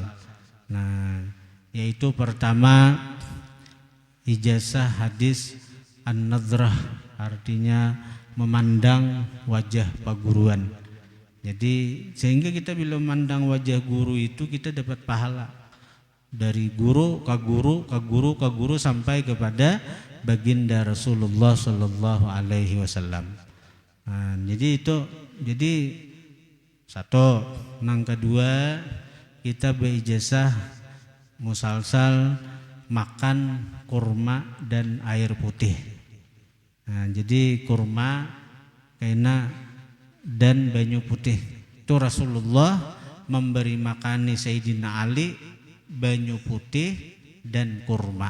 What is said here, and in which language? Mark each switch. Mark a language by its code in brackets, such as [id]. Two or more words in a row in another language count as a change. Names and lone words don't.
[id] Nah, yaitu pertama ijazah hadis an-nadrah, artinya memandang wajah paguruan. Jadi sehingga kita bila memandang wajah guru itu kita dapat pahala dari guru ke guru sampai kepada baginda Rasulullah [ar] صلى الله عليه وسلم. [id] Nah, jadi satu, nang kedua kita berijazah musalsal makan kurma dan air putih. Nah, jadi kurma kena dan [bjn] banyu putih [id] itu Rasulullah memberi makani Sayyidina Ali [bjn] banyu putih [id] dan kurma.